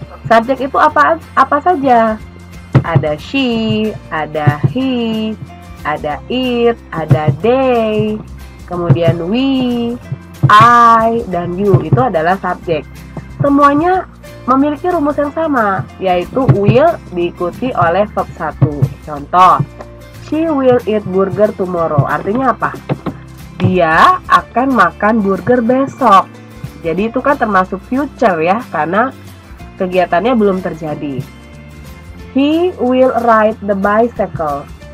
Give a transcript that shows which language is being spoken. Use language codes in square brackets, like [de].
[id] Subjek itu apa saja? Ada she, ada he, ada it, ada they, kemudian we, I, dan you. Itu adalah subjek. Semuanya memiliki rumus yang sama, yaitu will diikuti oleh verb 1. [en] Contoh, she will eat burger tomorrow. [id] Artinya apa? Dia akan makan burger besok. Jadi itu kan termasuk future ya, karena kegiatannya belum terjadi. [en] He will ride the bicycle.